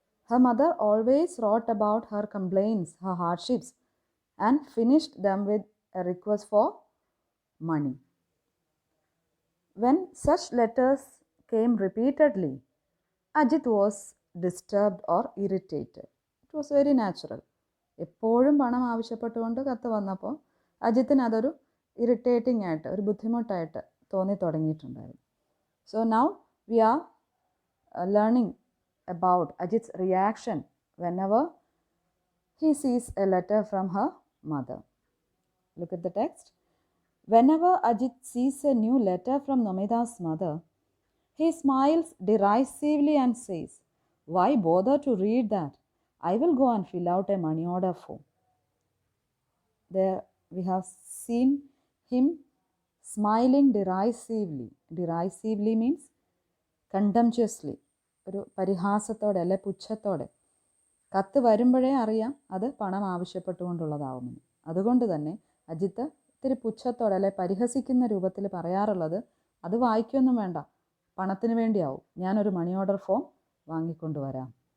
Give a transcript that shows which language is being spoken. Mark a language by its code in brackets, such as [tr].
[en] Her mother always wrote about her complaints, her hardships, and finished them with a request for money. When such letters came repeatedly, Ajit was disturbed or irritated. It was very natural. [ml] എപ്പോഴും പണം ആവശ്യപ്പെട്ടുകൊണ്ട് കത്ത് വന്നപ്പോൾ അജിത്തിന് അതൊരു irritating ആയിട്ട് ഒരു ബുദ്ധിമുട്ടായിട്ട് തോന്നി തുടങ്ങിയിട്ടുണ്ടായിരുന്നു. [en] So now we are learning about Ajit's reaction whenever he sees a letter from her mother. Look at the text. Whenever Ajit sees a new letter from Nomida's mother, he smiles derisively and says, "Why bother to read that? I will go and fill out a money order form." There we have seen him smiling derisively. Derisively means contemptuously. [ml] ഒരു പരിഹാസത്തോടെ അല്ലെ പുച്ഛത്തോടെ. കത്ത് വരുമ്പോഴേ അറിയാം അത് പണം ആവശ്യപ്പെട്ടുകൊണ്ടുള്ളതാവുമെന്ന്. അതുകൊണ്ട് തന്നെ അജിത്ത് ഇത്തിരി പുച്ഛത്തോടെ അല്ലെ പരിഹസിക്കുന്ന രൂപത്തിൽ പറയാറുള്ളത് അത് വായിക്കൊന്നും വേണ്ട, പണത്തിന് വേണ്ടിയാവും, ഞാനൊരു മണി ഓർഡർ ഫോം വാങ്ങിക്കൊണ്ടുവരാം.